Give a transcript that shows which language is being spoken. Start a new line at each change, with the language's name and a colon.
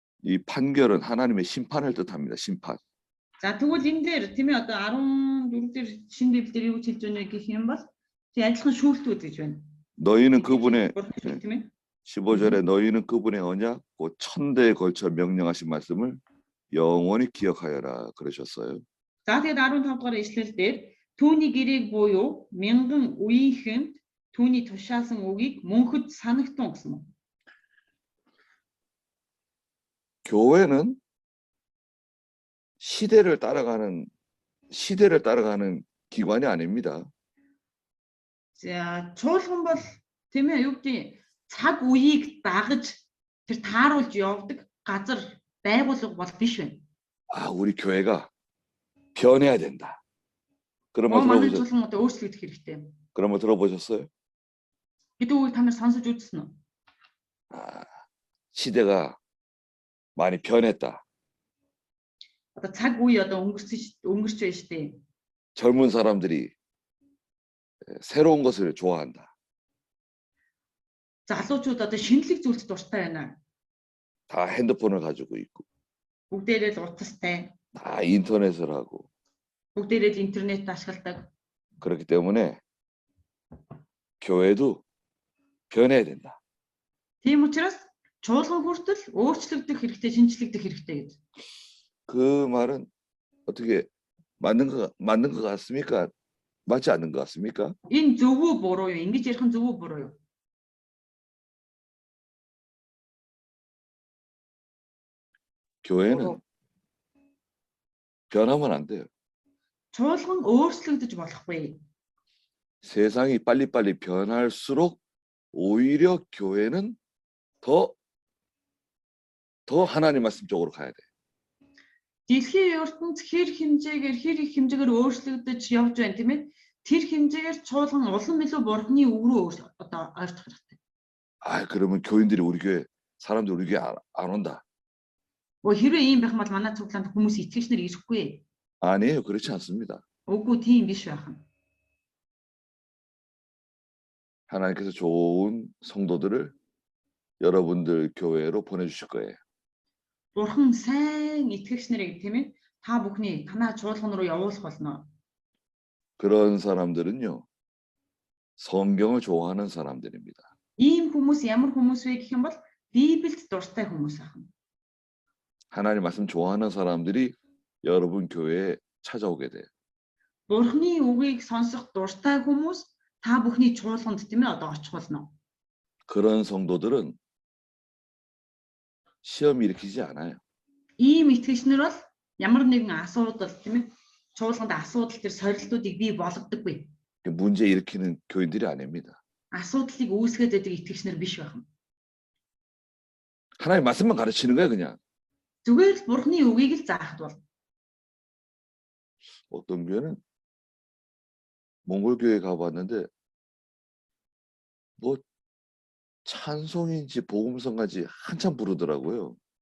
Korean: 이 판결은 하나님의 심판을 뜻합니다. 심판.
Mongolian: За тэгвэл энэ дээр тийм ээ одоо 14 дээр шинэ библиэр юу хэлж байна гэх юм бол тий адилхан шүүлтүүд гэж байна.
Korean: 너희는 그분의
Mongolian: Бурханы шүүлт тийм ээ.
Korean: 15절에 너희는 그분의 언약 곧 천대에 걸쳐 명령하신 말씀을 영원히 기억하여라 그러셨어요.
Mongolian: За тэгээд 15 дугаар ишлэл дээр түүний гэрээг буюу мянган үеийнхэнд түүний тушаасан үгийг мөнхөд санагтун гэсэн юм.
Korean: 교회는 시대를 따라가는 기관이 아닙니다.
Mongolian: За чуулган бол тийм ээ юу гэдэг цаг үеийг дагаж тэр тааруулж явдаг газар байгууллага бол биш байна.
Korean: 우리 교회가 변해야 된다. 그런 말
Mongolian: Манай
Korean: 들어보셨어요?
Mongolian: чуулган одоо өөрчлөгдөх хэрэгтэй.
Korean: 그런 말 들어보셨어요?
Mongolian: Гэдэг үгийг та нар сонсож үзсэн үү?
Korean: 시대가 많이 변했다.
Mongolian: Одоо цаг үе одоо өнгөрч байна шүү дээ.
Korean: 젊은 사람들이 새로운 것을 좋아한다.
Mongolian: Залуучууд одоо шинэлэг зүйлд дуртай байна.
Korean: 다 핸드폰을 가지고 있고,
Mongolian: Бүгдээрээ л утастай.
Korean: 다 인터넷을 하고,
Mongolian: Бүгдээрээ л интернет ашигладаг.
Korean: 그렇기 때문에 교회도 변해야 된다.
Mongolian: Тийм учраас чуулган хүртэл өөрчлөгдөх хэрэгтэй, шинжлэгдэх хэрэгтэй гэж.
Korean: 그 말은 어떻게 맞는 것 같습니까? 맞지 않는 것 같습니까?
Mongolian: Энэ зөв үү буруу юу? Ингэж ярих нь зөв үү буруу юу?
Korean: 교회는 변하면 안 돼요.
Mongolian: Чуулган өөрчлөгдөж болохгүй.
Korean: 세상이 빨리빨리 변할수록 오히려 교회는 더 하나님 말씀 쪽으로 가야 돼.
Mongolian: Дэлхийн ертөнц хэр их хэмжээгээр өөрчлөгдөж явж байна тийм ээ. Тэр хэмжээгээр чуулган улам илүү бурхны үг рүү одоо ойртох хэрэгтэй.
Korean: 그러면 교인들이 우리 교회 사람들 우리 교회 안 온다.
Mongolian: Хэрвээ ийм байх юм бол манай цуглаанд хүмүүс итгэгч нар ирэхгүй.
Korean: 아니에요. 그렇지 않습니다.
Mongolian: Үгүй тийм биш байх нь.
Korean: 하나님께서 좋은 성도들을 여러분들 교회로 보내주실 거예요.
Mongolian: Бурхан сайн итгэгч нарыг тийм ээ та бүхний танаа чуулган руу явуулах болно.
Korean: 그런 사람들은요. 성경을 좋아하는 사람들입니다.
Mongolian: Ийм хүмүүс ямар хүмүүс вэ гэх юм бол Библиэд дуртай хүмүүс ахна.
Korean: 하나님 말씀 좋아하는 사람들이 여러분 교회에 찾아오게 돼요.
Mongolian: Бурханы үгийг сонсох дуртай хүмүүс та бүхний чуулганд тийм ээ одоо очих болно.
Korean: 그런 성도들은 시험 일으키지 않아요.
Mongolian: Ийм итгэгч нар бол ямар нэгэн асуудал тийм ээ чуулганд асуудал төр сорилтуудыг бий болгодоггүй.
Korean: 문제 일으키는 교인들이 아닙니다.
Mongolian: Асуудлыг үүсгээд байдаг итгэгч нар биш байна.
Korean: 하나님 말씀만 가르치는 거예요, 그냥.
Mongolian: Зүгээр л Бурханы үгийг л заахд бол.
Korean: 어떤 교회는 몽골 교회 가봤는데 뭐 찬송인지 복음성까지 한참 부르더라고요.